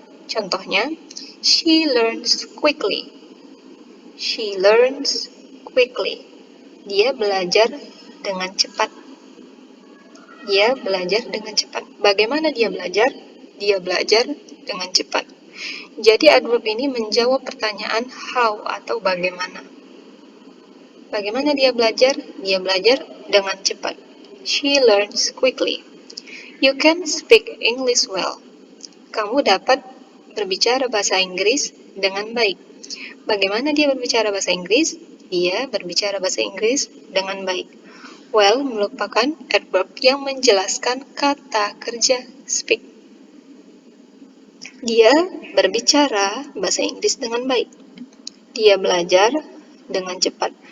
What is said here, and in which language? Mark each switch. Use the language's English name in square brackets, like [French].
[English] Contohnya, she learns quickly. She learns quickly. [Indonesian] Dia belajar dengan cepat. Dia belajar dengan cepat. Bagaimana dia belajar? Dia belajar dengan cepat. Jadi adverb ini menjawab pertanyaan how atau bagaimana. Bagaimana dia belajar? Dia belajar dengan cepat. [English] She learns quickly. You can speak English well. [Indonesian] Kamu dapat berbicara bahasa Inggris dengan baik. Bagaimana dia berbicara bahasa Inggris? Dia berbicara bahasa Inggris dengan baik. Well merupakan adverb yang menjelaskan kata kerja speak. Dia berbicara bahasa Inggris dengan baik. Dia belajar dengan cepat.